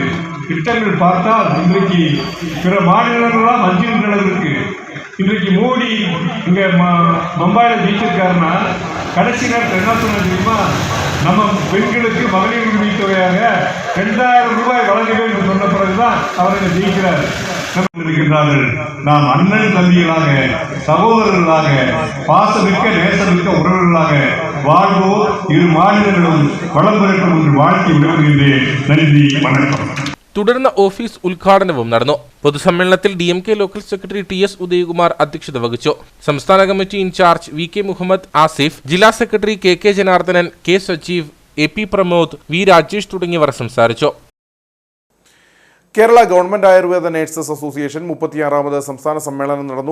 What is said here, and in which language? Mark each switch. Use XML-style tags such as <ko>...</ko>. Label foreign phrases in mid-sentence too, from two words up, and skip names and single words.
<ta>திட்டங்கள் பார்த்தால் இன்றைக்கு பிற மாநிலங்களெல்லாம் அஞ்சுகின்ற அளவிற்கு இன்றைக்கு மோடி இங்கே பம்பாயில் ஜெயிச்சிருக்காருன்னா கடைசி நேரத்தில் என்ன சொன்ன தெரியுமா, நம்ம பெண்களுக்கு மகளிர் உரிமை தொகையாக 2,000 ரூபாய் வழங்க வேண்டும் சொன்ன பிறகுதான் அவர்கள் ஜெயிக்கிறார். இருக்கின்றார்கள். நாம் அண்ணன் தம்பிகளாக, சகோதரர்களாக, பாசமிக்க நேசமிக்க உறவுகளாக வாழ்வோம். இரு மாநிலங்களும் வளம் பெறட்டும் என்று வாழ்த்தி விடுகின்றேன். நன்றி, வணக்கம்.</ta> <ml>തുടർന്ന് ഓഫീസ് ഉദ്ഘാടനവും നടന്നു. പൊതുസമ്മേളനത്തിൽ DMK ലോക്കൽ സെക്രട്ടറി TS ഉദയകുമാർ അധ്യക്ഷത വഹിച്ചു. സംസ്ഥാന കമ്മിറ്റി ഇൻചാർജ് VK മുഹമ്മദ് ആസിഫ്, ജില്ലാ സെക്രട്ടറി KK ജനാർദ്ദനൻ, K സജീവ്, AP പ്രമോദ്, V രാജേഷ് തുടങ്ങിയവർ സംസാരിച്ചു. കേരള ഗവൺമെന്റ് ആയുർവേദ നഴ്സസ് അസോസിയേഷൻ 36ാമത് സംസ്ഥാന സമ്മേളനം നടന്നു.</ml>